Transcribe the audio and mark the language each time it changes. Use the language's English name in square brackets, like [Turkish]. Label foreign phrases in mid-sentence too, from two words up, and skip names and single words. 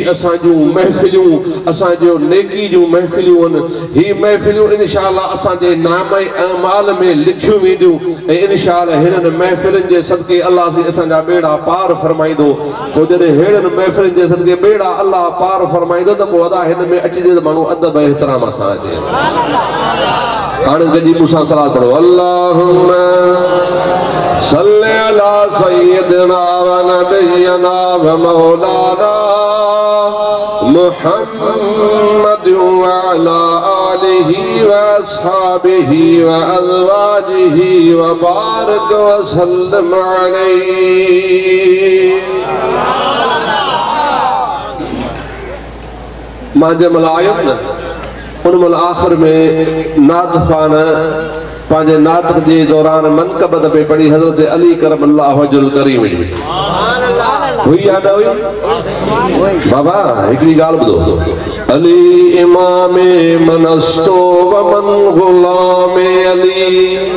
[Sindhi] असांजूं महफ़िलियूं असांजो नेकी जूं महफ़िलियूं आहिनि ही महफ़िलियूं इंशाअल्लाह असांजे नामे अमाल में लिखियूं वेंदियूं ऐं इंशाअल्लाह हिननि महफ़िलुनि जे सदके अल्लाह से असांजा बेड़ा पार फरमाईंदो पोइ जॾहिं हेड़नि महफ़िलुनि जे सदके बेड़ा अल्लाह पार फरमाईंदो त पोइ अदा हिन में अचिजे त माण्हू अदब एहतराम सां अचे हाणे गॾिजी मूंसां सलाह पढ़ो [Arabic] اللهم صل على سيدنا ونبينا ومولانا محمد وعلى آله وأصحابه وأزواجه وبارك وسلم [Sindhi] अलैहि मां जंहिंमहिल आयुमि न उन महिल आख़िर में नात ख़ान पंहिंजे नातक जे दौरान मनक़बत पे पढ़ी हज़रत अली [Arabic] كرم الله وجهه الكريم [Sindhi] हुई या न हुई बाबा हिकिड़ी ॻाल्हि ॿुधो [Persian] علی امام منست و من غلام علی